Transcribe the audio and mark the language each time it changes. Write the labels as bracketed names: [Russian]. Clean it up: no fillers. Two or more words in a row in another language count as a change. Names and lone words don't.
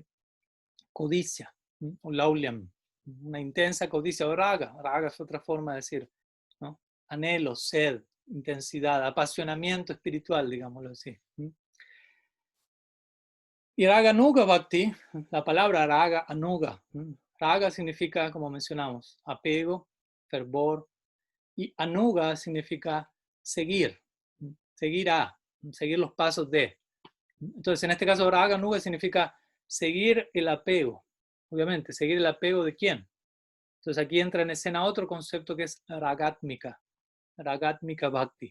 [Spanish] Codicia, o laulyam, una intensa codicia, o raga. Raga es otra forma de decir, ¿no? Anhelo, sed, intensidad, apasionamiento espiritual, digámoslo así. Y Raganuga Bhakti, la palabra raga, anuga. Raga significa, como mencionamos, apego, fervor. Y anuga significa seguir, seguir los pasos de. Entonces, en este caso, raga anuga significa seguir el apego. Obviamente, seguir el apego de quién. Entonces, aquí entra en escena otro concepto que es ragatmika bhakti.